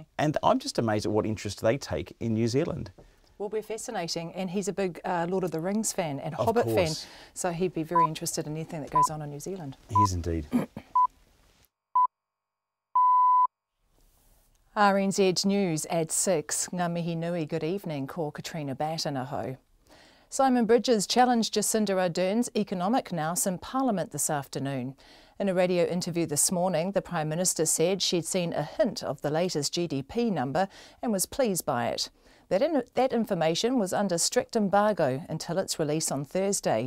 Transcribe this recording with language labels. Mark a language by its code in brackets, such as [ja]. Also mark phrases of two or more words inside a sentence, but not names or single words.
[en] And I'm just amazed at what interest they take in New Zealand. Will be fascinating, and he's a big Lord of the Rings fan and Of Hobbit fan, course. so he'd be very interested in anything that goes on in New Zealand. He is indeed. RNZ News at 6. [mi] Ngā mihi nui, [en] good evening, [mi] ko Katrina Batten aho. [en] Simon Bridges challenged Jacinda Ardern's economic nous in Parliament this afternoon. In a radio interview this morning, the Prime Minister said she'd seen a hint of the latest GDP number and was pleased by it. That information was under strict embargo until its release on Thursday.